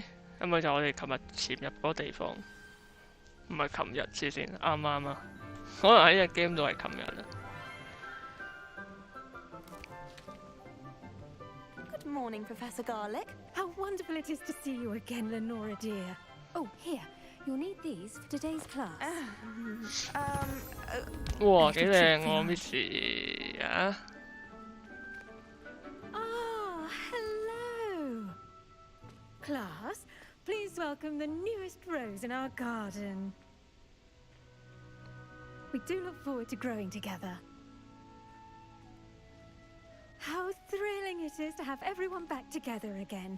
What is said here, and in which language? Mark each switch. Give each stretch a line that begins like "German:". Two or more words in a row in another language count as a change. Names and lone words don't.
Cantonese: 係咪就我哋琴日潛入嗰個地方？唔係琴日先，啱啱啊！可能喺隻 game 度係琴日啊。
English: Good morning, Professor Garlic. How wonderful it is to see you again, Lenora dear. Oh, here. You'll need these for today's class.
Cantonese: 哇，幾靚喎 ，Miss 啊！
English: Ah, hello. Class, please welcome the newest rose in our garden. We do look forward to growing together. How thrilling it is to have everyone back together again.